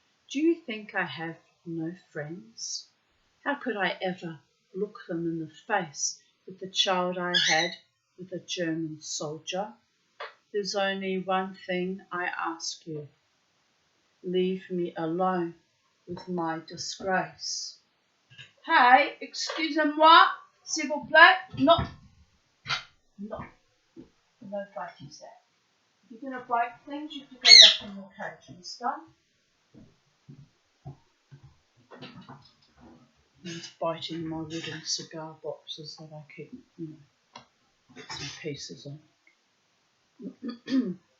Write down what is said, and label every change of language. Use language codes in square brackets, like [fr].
[en] Do you think I have no friends? How could I ever look them in the face with the child I had with a German soldier? There's only one thing I ask you. Leave me alone with my disgrace." [fr] "Hey, excusez-moi, s'il vous plaît. [en] No, no fighting, sir. If you're going to break things, you have to go back in your cage, understand?" He's biting my wooden cigar boxes that I keep, bits and pieces on.